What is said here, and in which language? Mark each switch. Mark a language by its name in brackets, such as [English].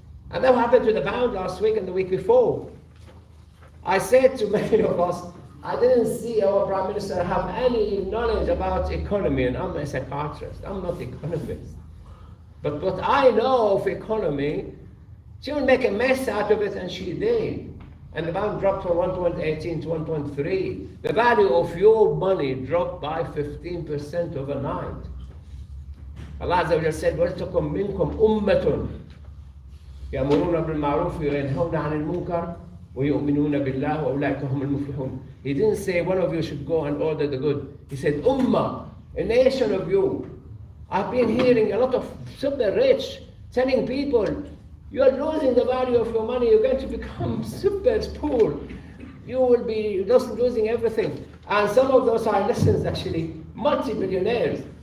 [English] And that happened to the pound last week and the week before. I said to many of us, I didn't see our Prime Minister have any knowledge about economy, and I'm a psychiatrist, I'm not an economist. But what I know of economy, she will make a mess out of it, and she did. And the pound dropped from 1.18 to 1.3. The value of your money dropped by 15% overnight. [Arabic] Allah Azza wa Jalla said, وَلْتَكُمْ مِنْكُمْ أُمَّةٌ يَأْمُرُونَ بِالْمَعْرُوفِ وَيَنْهَوْنَ عَنِ الْمُنْكَرِ وَيُؤْمِنُونَ بِاللَّهِ وَأُولَٰئِكَ هُمُ الْمُفْلِحُونَ. [English] He didn't say one of you should go and order the good. He said, Ummah, a nation of you. I've been hearing a lot of super rich telling people, you're losing the value of your money, you're going to become super poor. you will be losing everything. And some of those are lessons actually, multi-billionaires.